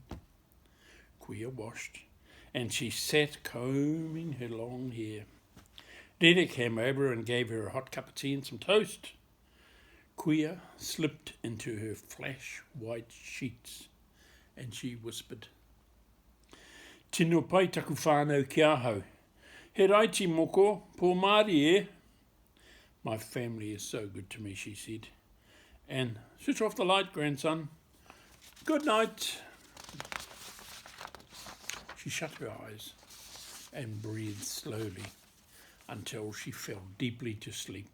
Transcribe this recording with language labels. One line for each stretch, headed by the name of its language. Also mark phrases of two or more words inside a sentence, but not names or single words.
English: Kuia washed, and she sat combing her long hair. Dede came over and gave her a hot cup of tea and some toast. Kuia slipped into her flash white sheets, and she whispered,
Māori: "Tino pai taku whānau ki ahau. He raiti moko, po Maori e."
English: "My family is so good to me," she said. "And switch off the light, grandson. Good night." She shut her eyes and breathed slowly until she fell deeply to sleep.